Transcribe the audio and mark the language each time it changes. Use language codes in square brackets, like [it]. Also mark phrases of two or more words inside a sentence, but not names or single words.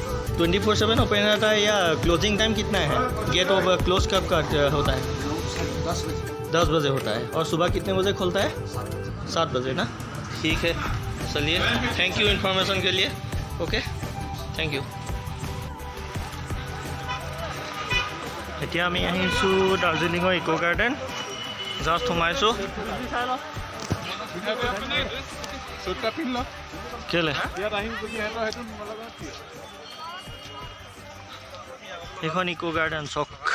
[hi] 24/7 ओपन रहता है, या [en] closing time [hi] कितना है? [en] gate over close [hi] कब का होता है? 10 बजे होता है। और सुबह कितने बजे खुलता है? 7 बजे ना। ठीक है, चलिए, [en] thank you [hi] इन्फॉर्मेशन के लिए। [en] okay, thank you. [as] এতিয়া আমি আহিছোঁ দাৰ্জিলিঙৰ ইকো গাৰ্ডেন, জাষ্ট সোমাইছোঁ। কেলে এইখন ইকো গাৰ্ডেন চক।